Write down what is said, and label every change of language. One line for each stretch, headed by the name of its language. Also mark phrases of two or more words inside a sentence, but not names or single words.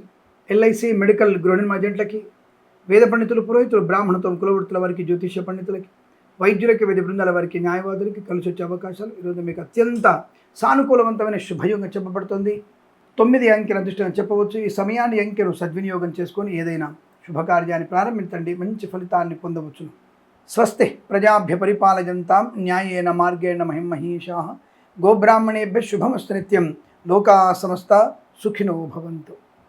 Telugu: ఎల్ఐసి, మెడికల్, గృహ నిర్మాణ ఏజెంట్లకి, వేద పండితులు, పురోహితులు, బ్రాహ్మణత్వం, కులవృత్తుల వారికి, జ్యోతిష్య పండితులకి, వైద్యులకి, వైద్య బృందాల వారికి, న్యాయవాదులకి కలిసి వచ్చే అవకాశాలు. ఈరోజు మీకు అత్యంత సానుకూలవంతమైన శుభయోగం చెప్పబడుతుంది. 9 అంకెల అదృష్టంగా చెప్పవచ్చు. ఈ సమయాన్ని అంకెను సద్వినియోగం చేసుకొని ఏదైనా శుభకార్యాన్ని ప్రారంభించండి, మంచి ఫలితాన్ని పొందవచ్చును.
Sanskrit: స్వస్తి ప్రజాభ్య పరిపాలయంతాం న్యాయేన మార్గేణ మహిమహీషాః. గోబ్రాహ్మణేభ్యः శుభమస్తు నిత్యం. లోకా సమస్తా సుఖినో భవంతు.